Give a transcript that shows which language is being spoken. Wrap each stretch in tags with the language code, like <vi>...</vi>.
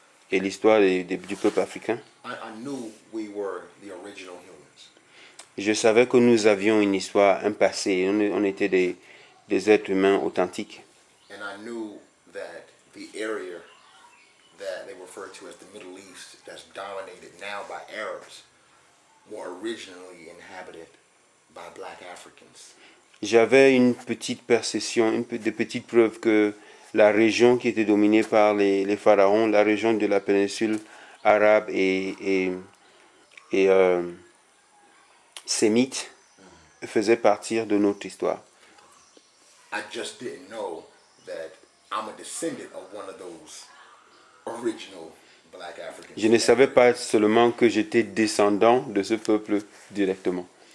<fr>et l'histoire du peuple africain,</fr> <en>I knew we were the original humans.</en> <fr>je savais que nous avions une histoire, un passé, on était des êtres humains authentiques.</fr> <en>And I knew that the area that they refer to as the Middle East, that's dominated now by Arabs, were originally inhabited by black Africans.</en> <fr>J'avais une petite perception, des petites preuves que la région qui était dominée par les pharaons, la région de la péninsule arabe et sémite, faisait partie de notre histoire.</fr> <en>I just didn't know that I'm a descendant of one of those original black Africans.</en> <fr>Je ne savais pas seulement que j'étais descendant de ce peuple directement.</fr>